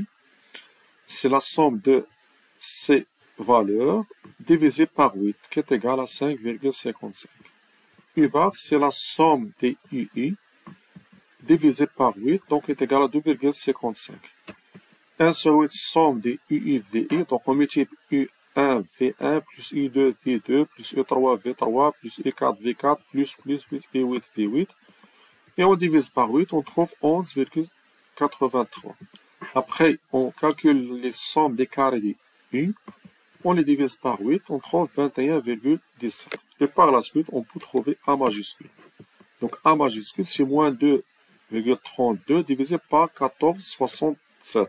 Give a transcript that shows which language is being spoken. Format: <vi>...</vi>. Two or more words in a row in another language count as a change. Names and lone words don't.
<fr>C'est la somme de ces valeurs divisée par 8, qui est égale à 5,55. U bar, c'est la somme des UI divisé par 8, donc est égal à 2,55. 1 sur 8, somme des UI, VI, donc on multiplie U1, V1, plus U2, V2, plus U3, V3, plus U4, V4, plus U8, V8. Et on divise par 8, on trouve 11,83. Après, on calcule les sommes des carrés des U, on les divise par 8, on trouve 21,17. Et par la suite, on peut trouver A majuscule. Donc A majuscule, c'est moins 2,32 divisé par 14,67.</fr>